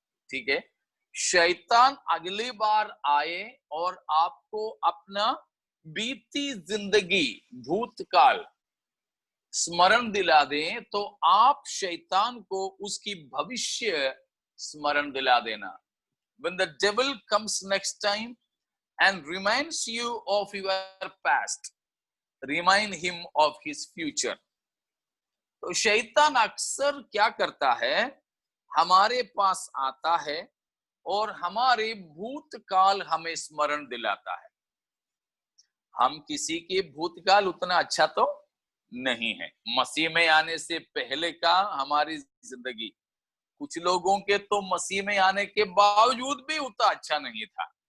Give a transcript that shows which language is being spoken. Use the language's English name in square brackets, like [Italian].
[Hindi] ठीक है, शैतान अगली बार आए और आपको अपना बीती जिंदगी, भूतकाल स्मरण दिला दें, तो आप शैतान को उसकी भविष्य स्मरण दिला देना। [English] When the devil comes next time and reminds you of your past, remind him of his future. [Hindi] तो शैतान अक्सर क्या करता है, हमारे पास आता है और हमारे भूतकाल हमें स्मरण दिलाता है। हम किसी के भूतकाल उतना अच्छा तो नहीं है। मसीह में आने से पहले का हमारी जिंदगी, कुछ लोगों के तो मसीह में आने के बावजूद भी उतना अच्छा नहीं था।